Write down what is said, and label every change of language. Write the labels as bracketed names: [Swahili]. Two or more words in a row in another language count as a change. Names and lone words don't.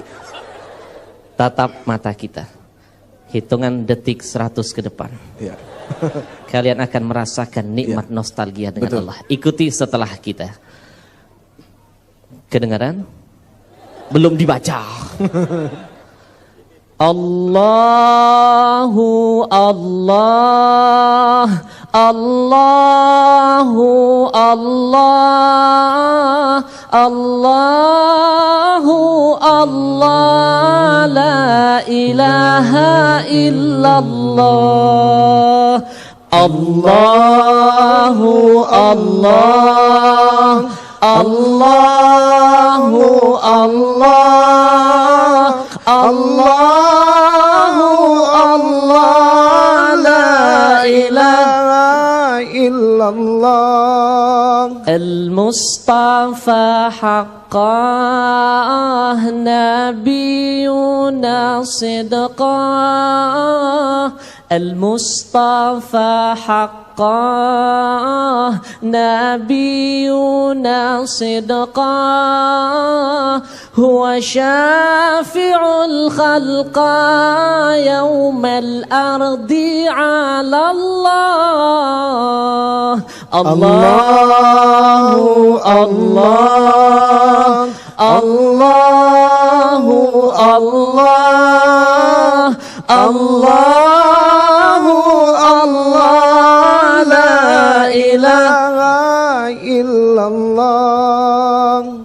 [Indonesian] Tatap mata kita. Hitungan detik 100 ke depan. Ya. Kalian akan merasakan nikmat nostalgia dengan Allah. Ikuti setelah kita. Kedengaran? Belum dibaca. [Arabic] الله الله، الله الله، الله الله، لا إله إلا الله. الله الله، الله الله، الله الله، لا إله إلا الله. المصطفى حقا، نبينا صدقا. المصطفى حقا، نبينا صدقا. هو شفيع الخلق يوم العرض على الله. الله الله، الله الله، الله الله، لا إله إلا الله.